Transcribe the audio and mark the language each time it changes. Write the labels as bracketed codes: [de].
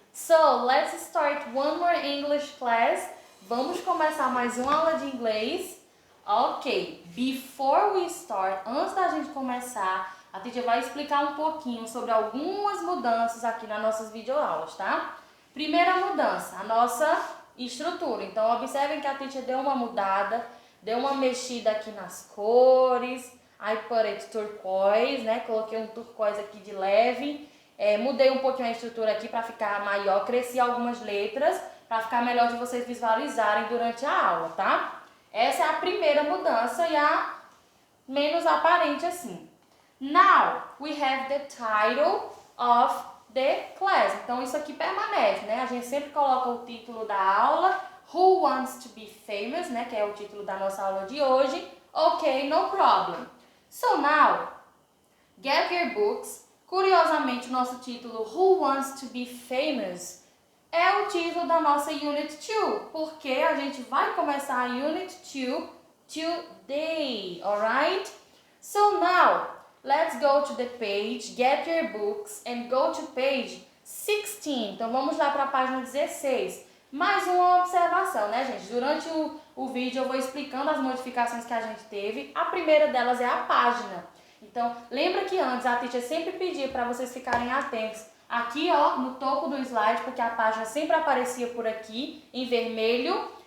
[en] So, let's start one more English class. [pt] Vamos começar mais uma aula de inglês. [en] Ok, before we start, [pt] antes da gente começar, a teacher vai explicar um pouquinho sobre algumas mudanças aqui nas nossas videoaulas, tá? Primeira mudança, a nossa estrutura. Então, observem que a teacher deu uma mudada, deu uma mexida aqui nas cores. [en] I put it turquoise, [pt] né? Coloquei um turquoise aqui de leve. Mudei um pouquinho a estrutura aqui para ficar maior. Cresci algumas letras para ficar melhor de vocês visualizarem durante a aula, tá? Essa é a primeira mudança e a menos aparente assim. [en] Now, we have the title of the class. [pt] Então, isso aqui permanece, né? A gente sempre coloca o título da aula. [en] Who wants to be famous, né? [pt] Que é o título da nossa aula de hoje. [en] Ok, no problem. So now, get your books. [pt] Curiosamente, o nosso título Who Wants to be Famous é o título da nossa Unit 2, porque a gente vai começar a Unit 2 [en] today, alright? So now, let's go to the page, get your books and go to page 16. [pt] Então vamos lá para a página 16. Mais uma observação, né, gente? Durante o vídeo eu vou explicando as modificações que a gente teve. A primeira delas é a página. Então, lembra que antes a teacher sempre pedia para vocês ficarem atentos aqui, ó, no topo do slide, porque a página sempre aparecia por aqui, em vermelho.